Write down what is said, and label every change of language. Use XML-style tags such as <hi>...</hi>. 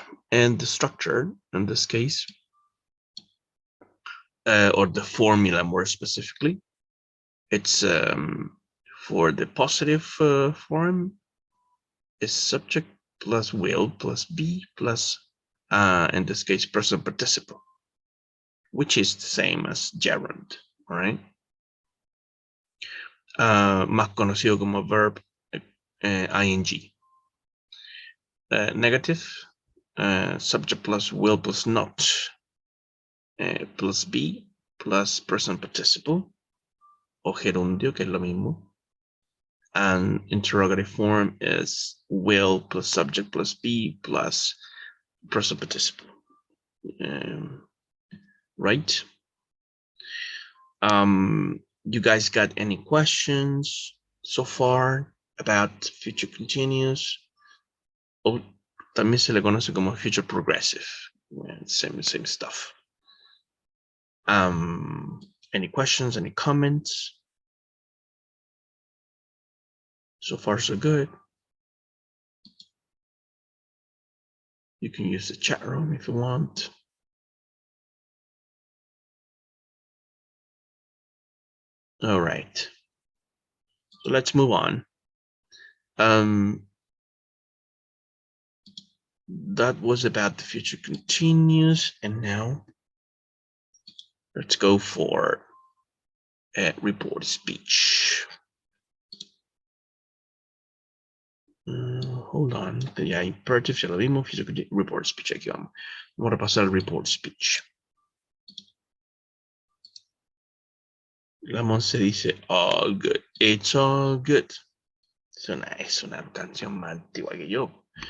<en>And the structure in this case, or the formula more specifically, it's for the positive form is subject plus will plus be plus, in this case, present participle, which is the same as gerund, all right?</en> <es>Más conocido como verb ing.</es> <en>Negative, subject plus will plus not, plus be plus present participle,</en> <es>o gerundio, que es lo mismo.</es> <en>And interrogative form is will plus subject plus be plus present participle. Right? You guys got any questions so far about future continuous?</en> <es>O también se le conoce como future progressive.</es> <en>Same stuff. Any questions, any comments? So far, so good. You can use the chat room if you want. All right. So let's move on. That was about the future continuous, and now let's go for a report speech. Hold on,</en> <es>ya imperative ya lo vimos, report speech, aquí vamos. Vamos a pasar al report speech. La Monse dice,</es> <en>all good, it's all good.</en> <es>Es una canción más antigua que yo.</es>